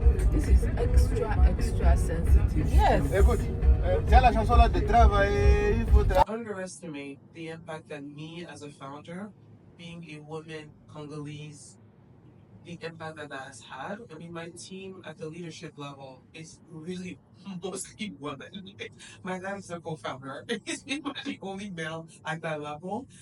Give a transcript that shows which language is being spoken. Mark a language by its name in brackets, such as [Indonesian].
[English] This is extra sensitive. Yes. [French] Écoute, tiens la chanson là de travailler, il faut travailler. [English] Underestimate the impact that me as a founder, being a woman Congolese, the impact that that has had. I mean, my team at the leadership level is really mostly women. My dad is a co-founder. He's the only male at that level.